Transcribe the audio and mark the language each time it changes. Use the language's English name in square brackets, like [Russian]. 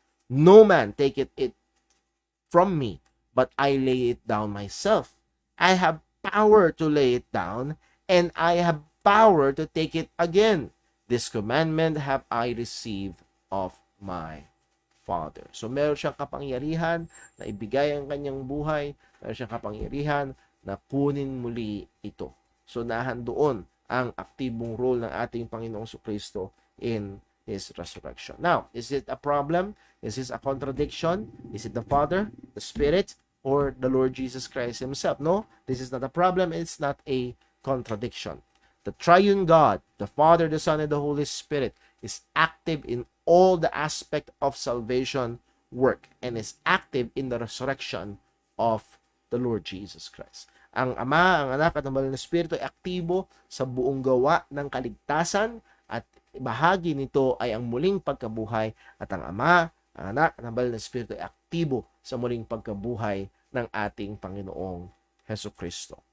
[English] No man taketh it from me, but I lay it down myself. I have power to lay it down, and I have power to take it again. This commandment have I received of my Father. [Filipino] So meron siyang kapangyarihan na ibigay ang kanyang buhay, meron siyang kapangyarihan na kunin muli ito. So nahandoon ang aktibong role ng ating Panginoong Kristo [English] in his resurrection. Now, is it a problem? Is this a contradiction? Is it the Father, the Spirit, or the Lord Jesus Christ himself? No, this is not a problem. It's not a contradiction. The triune God, the Father, the Son, and the Holy Spirit is active in all the aspect of salvation work and is active in the resurrection of the Lord Jesus Christ. [Filipino] Ang Ama, ang Anak, at ang Banal na Espiritu ay aktibo sa buong gawa ng kaligtasan at bahagi nito ay ang muling pagkabuhay at ang Ama, ang Anak, at ang Banal na Espiritu ay aktibo sa muling pagkabuhay ng ating Panginoong Hesukristo.